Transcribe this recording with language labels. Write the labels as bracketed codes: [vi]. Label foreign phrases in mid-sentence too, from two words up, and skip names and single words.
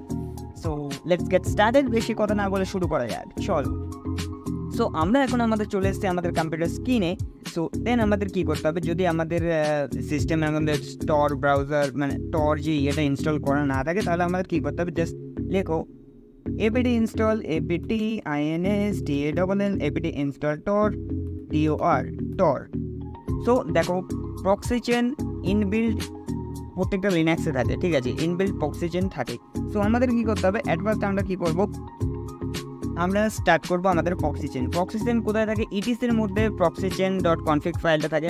[en] So let's get started. [bn] বেশি কথা না বলে শুরু করা যাক, চলো। সো আমরা এখন আমাদের চলে এসেছি আমাদের কম্পিউটার স্ক্রিনে। [en] So then [bn] আমাদের কী করতে হবে, যদি আমাদের সিস্টেমে আমাদের টর ব্রাউজার মানে টর যে ইয়েটা ইনস্টল করা না থাকে, তাহলে আমাদের কী করতে হবে, জাস্ট লেখো [en] apt install apt install apt install tor tor। [bn] সো দেখো, প্রক্সি চেন ইনবিল্ড প্রত্যেকটা লিনাক্সে থাকে। ঠিক আছে, ইনবিল্ড প্রক্সি চেন থাকে। সো আমাদের কী করতে হবে, [en] at first [bn] আমরা কী করবো, আমরা স্টার্ট করবো আমাদের প্রক্সি চেন। প্রক্সি চেন কোথায় থাকে, ইটিসির মধ্যে প্রক্সি চেন ডট কনফিগ ফাইলটা থাকে।